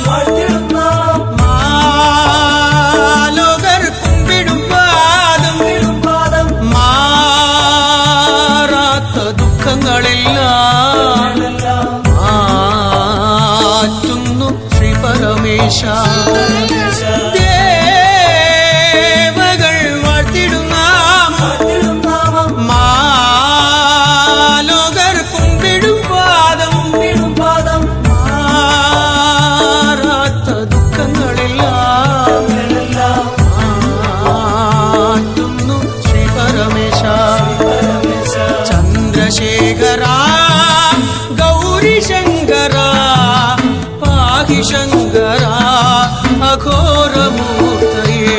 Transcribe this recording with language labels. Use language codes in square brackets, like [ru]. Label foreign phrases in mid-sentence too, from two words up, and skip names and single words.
[ta] வாழ்த்திடும் நாம் மாலோகர் கும்பிடும் பாதம் விடும் பாதம் [ml] മാറാത്ത ദുഃഖങ്ങളെല്ലാം മാറ്റുന്നു ശ്രീ പരമേശ ദേവകൾ വാഴ്ത്തിടും നാമം [ta] வாழ்த்திடும் நாமம் [ml] മാലോകർ കുമ്പിടും പാദം [ta] விடும் பாதம் [ml] മാറാത്ത ദുഃഖങ്ങളെല്ലാം [ta] எல்லாம் [ml] മാറ്റുന്നു ശ്രീ പരമേശ [ta] பரமேச [sa] चन्द्रशेखर गौरि शङ्कर पाहि शङ्कर अघोर मूर्तये